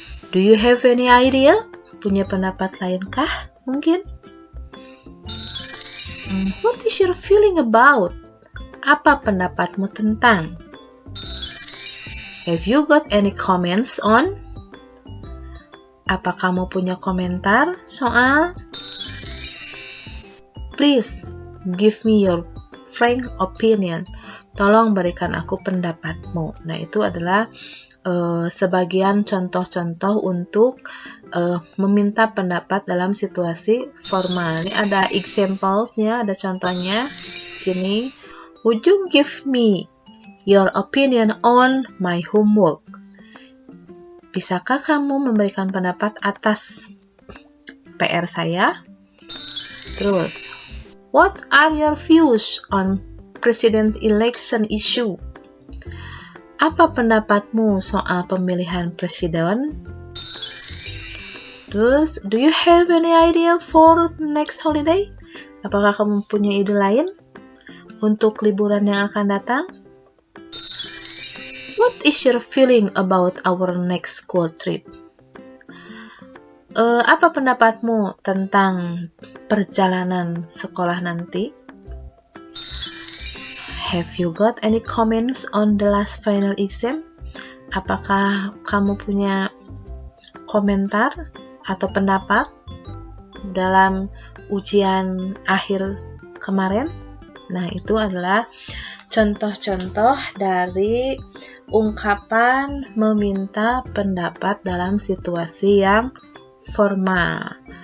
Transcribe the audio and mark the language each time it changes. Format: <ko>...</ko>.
<en>Do you have any idea?</en> <id>Punya pendapat lainkah? Mungkin?</id> <en>What is your feeling about?</en> <id>Apa pendapatmu tentang?</id> <en>Have you got any comments on?</en> <id>Apa kamu punya komentar soal?</id> <en>Please give me your frank opinion.</en> <id>Tolong berikan aku pendapatmu. Nah, itu adalah sebagian contoh-contoh untuk meminta pendapat dalam situasi formal. Ini ada examples-nya, ada contohnya.</id> <en>Sini, would you give me your opinion on my homework?</en> <id>Bisakah kamu memberikan pendapat atas PR saya?</id> <en>Terus, what are your views on president election issue?</en> <id>Apa pendapatmu soal pemilihan presiden?</id> <en>Terus, do you have any idea for next holiday?</en> <id>Apakah kamu punya ide lain untuk liburan yang akan datang?</id> <en>What is your feeling about our next school trip?</en> <id>Apa pendapatmu tentang perjalanan sekolah nanti?</id> <en>Have you got any comments on the last final exam?</en> <id>Apakah kamu punya komentar atau pendapat dalam ujian akhir kemarin? Nah, itu adalah contoh-contoh dari ungkapan meminta pendapat dalam situasi yang formal.</id>